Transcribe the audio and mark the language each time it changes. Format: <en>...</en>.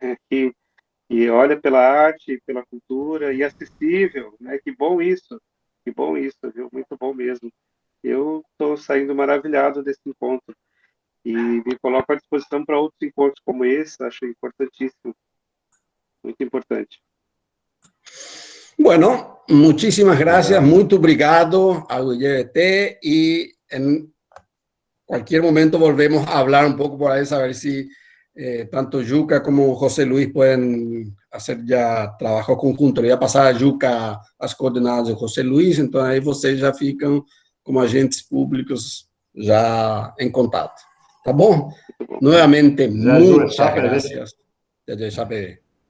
<pt>que olha pela arte, pela cultura e acessível, né? Que bom isso, viu? Muito bom mesmo. Eu estou saindo maravilhado desse encontro e me coloco à disposição para outros encontros como esse, acho importantíssimo, muito importante.</pt> <es>Bueno, muchísimas gracias, muy obrigado a UGBT y en cualquier momento volvemos a hablar un poco por ahí, saber si tanto Yuka como José Luis pueden hacer ya trabajo conjunto.</es> <pt>Eu ia passar a Yuka as coordenadas de José Luis, então aí vocês já ficam como agentes públicos já em contato. Tá bom?</pt> <es>Nuevamente, muchas gracias desde Chapé.</es>